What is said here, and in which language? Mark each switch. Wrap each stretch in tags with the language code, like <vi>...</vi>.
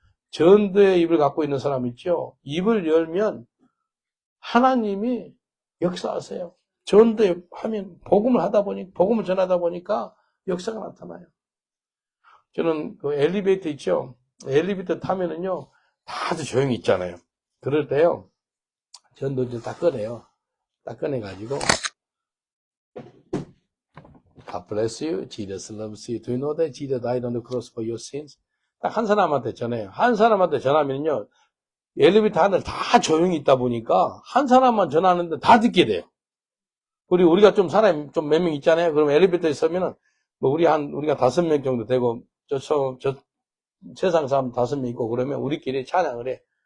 <ko>전도의 입을 갖고 있는 사람 있죠. 입을 열면 하나님이 역사하세요. 전도에 하면 복음을 전하다 보니까 역사가 나타나요. 저는 그 엘리베이터 있죠. 엘리베이터 타면은요, 다들 조용히 있잖아요. 그럴 때요, 전도지를 딱 꺼내요. 딱 꺼내가지고,</ko> <en>God bless you. Jesus loves you. Do you know that Jesus died on the cross for your sins?</en> <ko>딱 한 사람한테 전해요. 한 사람한테 전하면요, 엘리베이터 하늘 다 조용히 있다 보니까 한 사람만 전하는데 다 듣게 돼요. 그리고 우리가 좀 사람이 좀 몇 명 있잖아요. 그럼 엘리베이터에 서면은 뭐 우리가 5명 정도 되고 세상 사람 5명 있고 그러면 우리끼리 찬양을 해.</ko>